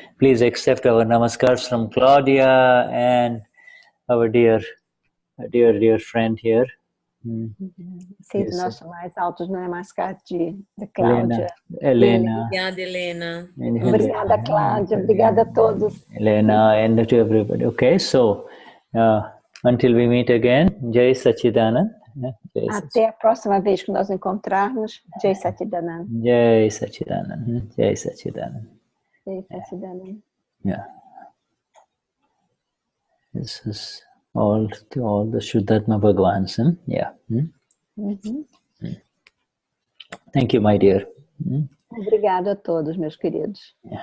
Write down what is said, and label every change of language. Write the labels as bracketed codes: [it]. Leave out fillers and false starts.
[en] Please accept our namaskars from Claudia and our dear friend here. [pt] Sinto nosso mais altos namaskar de Cláudia. Helena. Obrigada, Helena. Obrigada, Cláudia. Obrigada a todos. [en] Helena and to everybody. Okay, so until we meet again, Jai Sachidanand. [pt] Até a próxima vez que nós encontrarmos. Jai Sachidanand. Jai Sachidanand. Jai Sachidanand. Jai Sachidanand. [en] Yeah. This is all the Shuddhatma Bhagavans. Yeah. Thank you, my dear. [pt] Obrigado a todos, meus queridos.